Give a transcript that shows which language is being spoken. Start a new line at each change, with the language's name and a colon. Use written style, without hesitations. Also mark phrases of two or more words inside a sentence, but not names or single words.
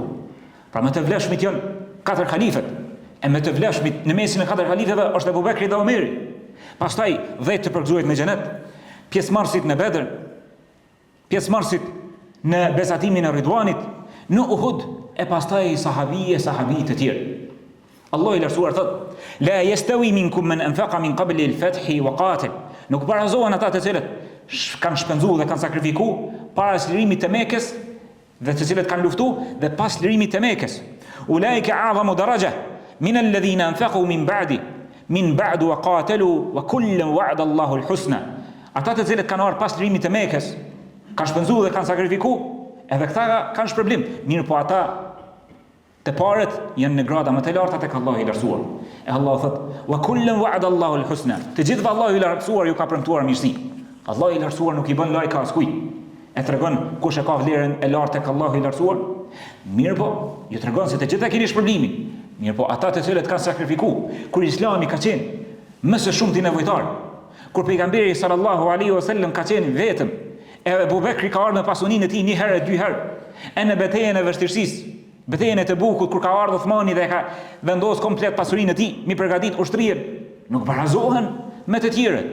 Albanian: Pra me të vlefshmit janë 4 halifet, e me të vlefshmit në mesin e 4 halifeve është Abu Bekri dhe Omeri. Pastaj 10 të përgëzuar në xhenet, pjesëmarrësit në Bedër, pjesëmarrësit në besatimin e Ridwanit, në Uhud e pastaj sahabi të tjerë. Allahu i lartësuar thot:
Arabic: "لا يستوي منكم من أنفق من قبل الفتح وقاتل."
Albanian: Nuk barazohen ata të cilët kanë shpenzuar dhe kanë sakrifikuar para lirimit të Mekës dhe të cilët kanë luftuar dhe pas lirimit të Mekës.
Arabic: أولئك أعظم درجة من الذين أنفقوا من بعد وقاتلوا وكلا وعد الله الحسنى.
Albanian: Ata të cilët kanë ardhur pas lirimit të Mekës, kanë shpenzuar dhe kanë sakrifikuar, edhe këta kanë shpërblim. Mirë po ata të parët janë në grada më të larta tek Allahu i lartësuar. E Allahu thot:
Arabic: "وكلا وعد الله الحسنى."
Albanian: Të gjithë Allahu i lartësuar ju ka premtuar mirësi. Allahu i lartësuar nuk i bën lajka askujt. E tregon kush e ka vlerën e lartë tek Allahu i lartësuar. Mirë po, ju tregon se të gjithë keni shpërblimin. Mirë po, ata të cilët kanë sakrifikuar, kur Islami ka qenë më së shumti nevojtar, kur pejgamberi
Arabic: صلى الله عليه وسلم
Albanian: ka qenë vetëm, e Abu Bekri ka ardhur me pasuninë e tij 1 herë, 2 herë, e në betejën e vështirësisë, betejën e Tebukut, kur ka ardhur Uthmani dhe ka vendosur komplet pasurinë e tij, mi përgatit ushtrinë, nuk barazohen me të tjerët.